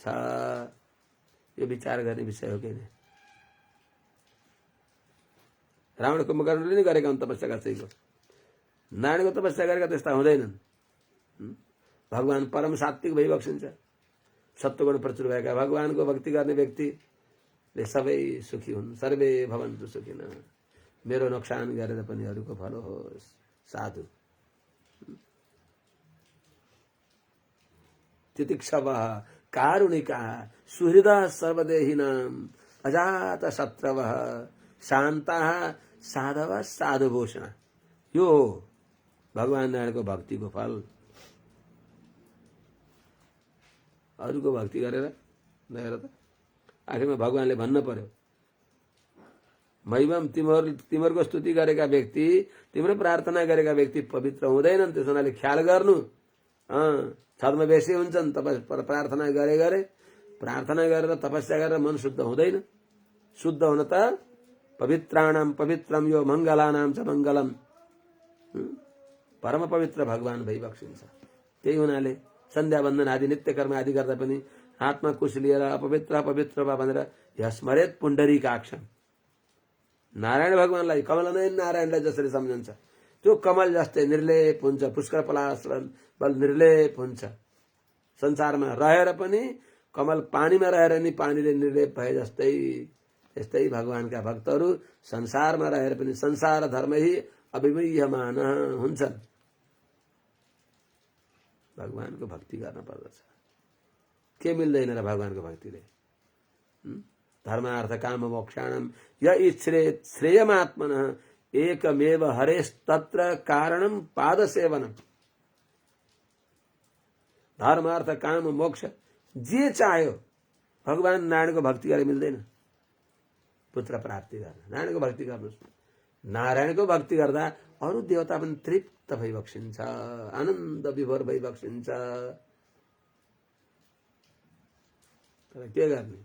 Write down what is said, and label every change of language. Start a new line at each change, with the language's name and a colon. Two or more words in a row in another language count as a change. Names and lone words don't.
Nepali: यो विचार गर्ने विषय हो कि नै? रावण कुम्भकर्णले नि गरेका हुन् तपस्या कसैको। नारायणको तपस्या गरेका त्यस्ता हुँदैनन्। भगवान परम सात्विक भइबक्सिन्छ। सत्वगुण प्रचुर भएका भगवानको भक्ति गर्ने व्यक्तिले सबै सुखी हुन्।
Sanskrit: सर्वे भवन्तु सुखिनः।
Nepali: मेरो नोक्सान गरेर पनि अरूको भलो होस्।
Sanskrit: साधु तितिक्षवः कारुणिकाः सुहृदः सर्वदेहिनां अजात शत्रवः शान्ताः साधवः साधुभूषण।
Nepali: यो भगवान नारायणको भक्तिको फल। अरूको भक्ति गरेर नहेर त आखिरमा भगवानले भन्नु पर्यो, मैवम तिमीहरूको स्तुति गरेका व्यक्ति, तिम्रो प्रार्थना गरेका व्यक्ति पवित्र हुँदैनन्। त्यसो हुनाले ख्याल गर्नु। छद्मवेशी हुन्छन्। प्रार्थना गरे प्रार्थना गरेर तपस्या गरेर मन शुद्ध हुँदैन। शुद्ध हुन त
Sanskrit: पवित्राणाम पवित्रम यो मङ्गलानाम च मङ्गलम।
Nepali: परम पवित्र भगवान भइबक्सिन्छ। त्यही हुनाले सन्ध्या वन्दन आदि नित्य कर्म आदि गर्दा पनि हातमा कुश लिएर अपवित्र पवित्र भनेर
Sanskrit: स्मरेत पुण्डरीकाक्षम,
Nepali: नारायण भगवानलाई कमलनयन नारायणलाई जसरी सम्झन्छ त्यो कमल जस्तै निर्लेप हुन्छ, पुष्कर पलाश बल निर्लेप हुन्छ। संसारमा रहेर पनि कमल पानीमा रहेर नि पानीले निर्लेप भए जस्तै यस्तै भगवानका भक्तहरू संसारमा रहेर पनि संसार धर्मै अभिमयमान हुन्छन्। भगवानको भक्ति गर्न पर्दछ। के मिल्दैन र भगवानको भक्तिले?
Sanskrit: धर्मार्थ काम मोक्षाणम य इच्छ्रेत श्रेयमात्मनः एकमेव हरेस्तत्र कारणम पाद सेवनम।
Nepali: धर्मार्थ काम मोक्ष जे चाह्यो भगवान नारायणको भक्ति गरे मिल्दैन। पुत्र प्राप्ति गर्न नारायणको भक्ति गर्नुहोस्। नारायणको भक्ति गर्दा अरू देवता पनि तृप्त भई बक्सिन्छ, आनन्द विभोर भई बक्सिन्छ। तर के गर्ने?